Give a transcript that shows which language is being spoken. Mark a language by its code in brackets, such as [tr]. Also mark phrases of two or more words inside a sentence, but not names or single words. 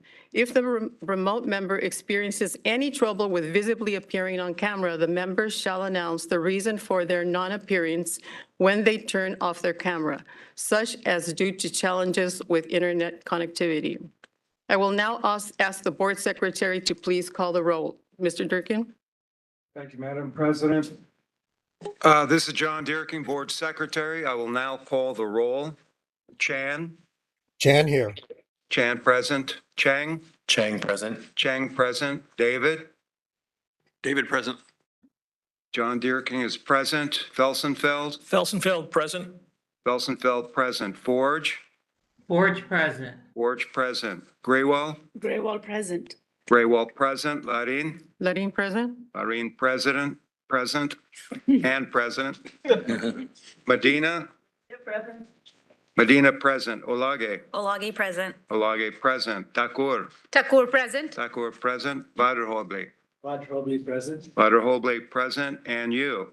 [en] If the remote member experiences any trouble with visibly appearing on camera, the member shall announce the reason for their non-appearance when they turn off their camera, such as due to challenges with internet connectivity. I will now ask the board secretary to please call the roll. Mr. Durkin? Thank you, Madam President. This is John Deerking, Board Secretary. I will now call the roll. Chan? Chan here. Chan present. Chang? Chang present. Chang present. David? David present. John Deerking is present. Felsenfeld? Felsenfeld present. Felsenfeld present. Forge? Forge present. Forge present. Graywall? Graywall present. Graywall present. Larin? Larin present? Larin present. And present. Medina? Medina present. Olage? Olagi present. Olage present. Takur? Takur present. Takur present. Vaderholble? Vaderholble present. Vaderholble present. And you?